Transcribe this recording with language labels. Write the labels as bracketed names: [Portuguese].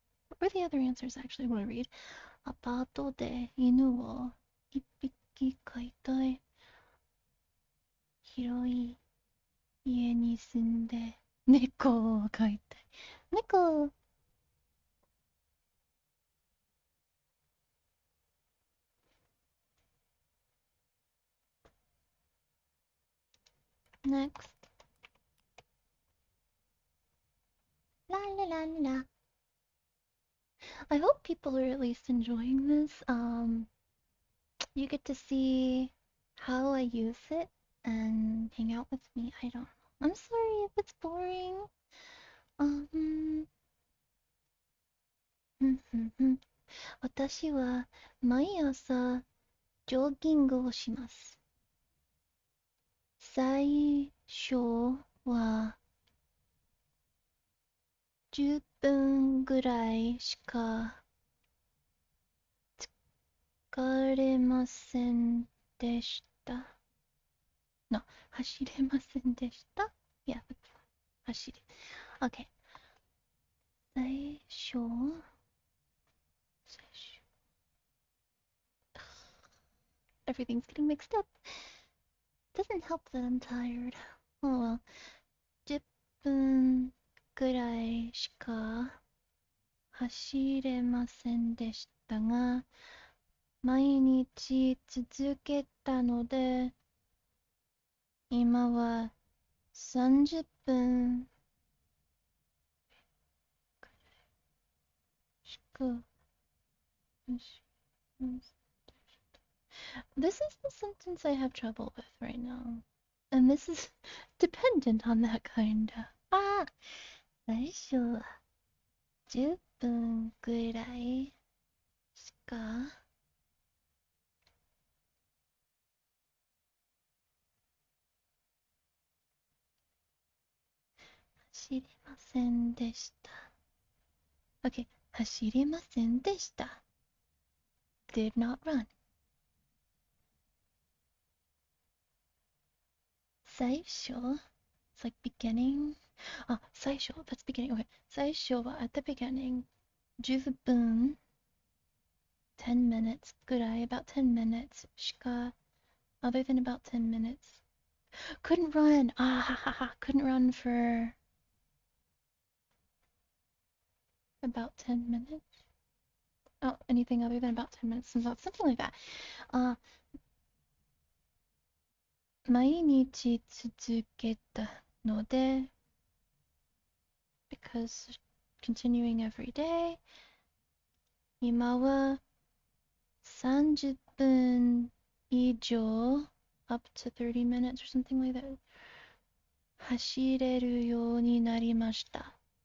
[English] What were the other answers actually? I want to read. [Japanese] アパートで犬を1匹飼いたい。広い家に住んで猫を飼いたい。猫。 [English] Next. La la la la. I hope people are at least enjoying this. You get to see how I use it and hang out with me. I don't know. I'm sorry if it's boring. [Japanese] Um, 私は毎朝ジョギングをします。最初は10分ぐらいしか疲れませんでした。 No, 走れませんでした。 [English] Yeah, [Japanese] 走り。 [English] Okay. [Japanese] 最初 [English] Everything's getting mixed up. Doesn't help that I'm tired. Oh well. [Japanese] 10分くらいしか走れませんでしたが、毎日続けたので、今は30分しか走れません。 [English] This is the sentence I have trouble with right now. And this is dependent on that kind of. [Japanese] 最初は10分くらいしか走れませんでした。 Okay, 走れませんでした。 [English] Did not run. [Japanese] 最初 [English] It's like beginning. 最初 That's beginning. Okay. [Japanese] 最初は [English] at the beginning. [Japanese] 10分 [English] 10 minutes [Japanese] くらい [English] about 10 minutes [Japanese] しか [English] other than about 10 minutes. Couldn't run. Couldn't run for about 10 minutes. Oh, anything other than about 10 minutes. Something like that. [Japanese] 毎日続けたので [English] because continuing every day [Japanese] 今は30分以上 [English] up to 30 minutes or something like that [Japanese] 走れるようになりました。